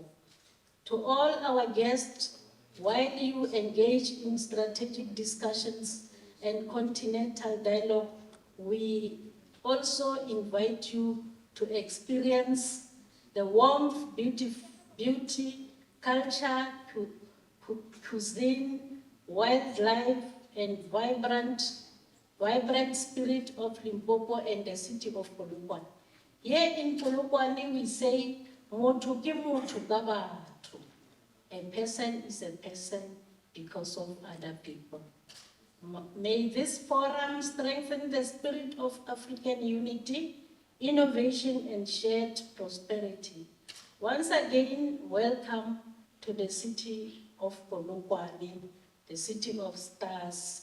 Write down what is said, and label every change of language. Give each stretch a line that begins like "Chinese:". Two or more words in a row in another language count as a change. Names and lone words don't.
English: To all our guests, while you engage in strategic discussions and continental dialogue, we also invite you to experience the warmth, beauty, culture, cuisine, wildlife, and vibrant spirit of Limpopo and the city of Polokwane. Here in Polokwane, we say,
Northern Sotho: "Motho ke motho ka batho."
English: A person is a person because of other people. May this forum strengthen the spirit of African unity, innovation, and shared prosperity. Once again, welcome to the city of Polokwane, the city of stars.